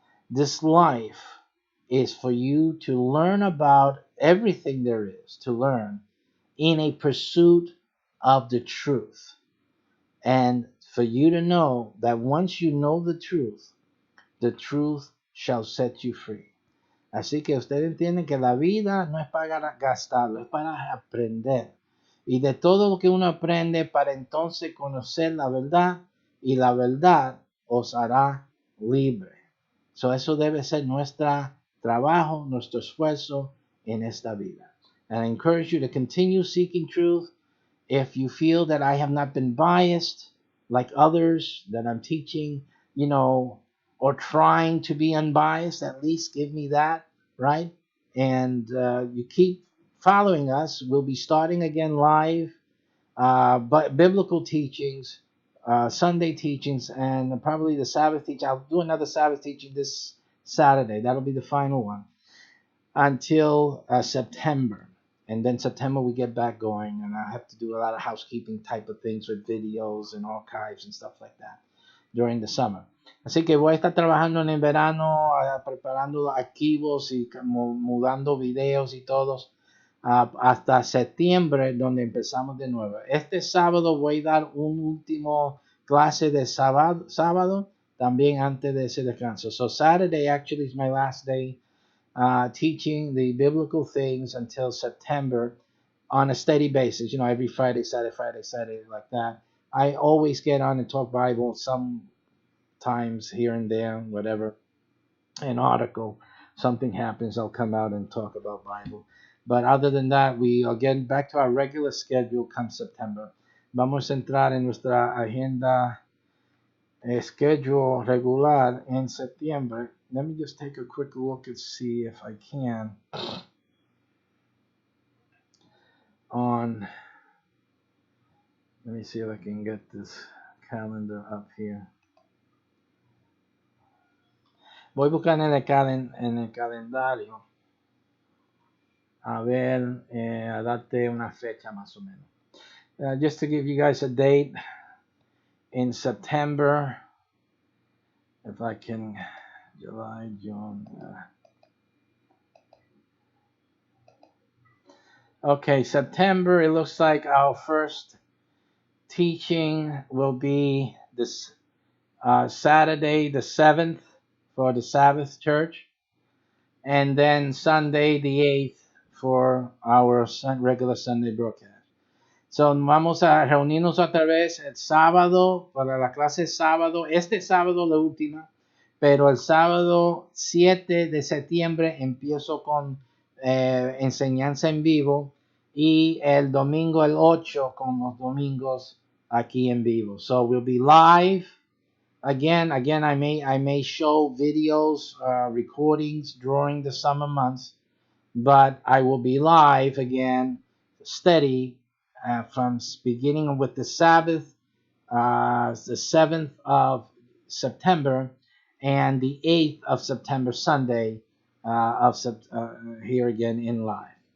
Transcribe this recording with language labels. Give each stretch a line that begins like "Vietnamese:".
English: This life is for you to learn about everything there is to learn in a pursuit of the truth. And for you to know that once you know the truth shall set you free.
Spanish: Así que ustedes entienden que la vida no es para gastarlo, es para aprender. Y de todo lo que uno aprende para entonces conocer la verdad, y la verdad os hará libre. So eso debe ser nuestro trabajo, nuestro esfuerzo en esta vida.
English: And I encourage you to continue seeking truth. If you feel that I have not been biased like others that I'm teaching, or trying to be unbiased, at least give me that, right? And you keep following us. We'll be starting again live, but biblical teachings, Sunday teachings, and probably the Sabbath teaching. I'll do another Sabbath teaching this Saturday. That'll be the final one until September. And then September we get back going, and I have to do a lot of housekeeping type of things with videos and archives and stuff like that during the summer.
Spanish: Así que voy a estar trabajando en el verano, preparando archivos y mudando videos y todos hasta septiembre, donde empezamos de nuevo. Este sábado voy a dar un último clase de sábado también antes de ese descanso.
English: So Saturday actually is my last day teaching the biblical things until September on a steady basis, every Friday, Saturday, like that. I always get on and talk Bible sometimes here and there, whatever, an article, something happens, I'll come out and talk about Bible. But other than that, we are getting back to our regular schedule come September.
Spanish: Vamos a entrar en nuestra agenda schedule regular
English: in September. Let me just take a quick look and see if I can let me see if I can get this calendar up here.
Spanish: Voy a buscar en el calendario a ver, a darte una fecha más o menos.
English: Just to give you guys a date in September, if I can, July, June. Okay, September, it looks like our first teaching will be this Saturday the 7th for the Sabbath church, and then Sunday the 8th for our regular Sunday broadcast.
Spanish: So vamos a reunirnos otra vez el sábado para la clase sábado, este sábado la última, pero el sábado 7 de septiembre empiezo con enseñanza en vivo, y el domingo el 8 con los domingos aquí en vivo.
English: So we'll be live again, I may show videos, recordings during the summer months, but I will be live again, steady, from beginning with the Sabbath, the 7th of September, and the 8th of September, Sunday, here again in live.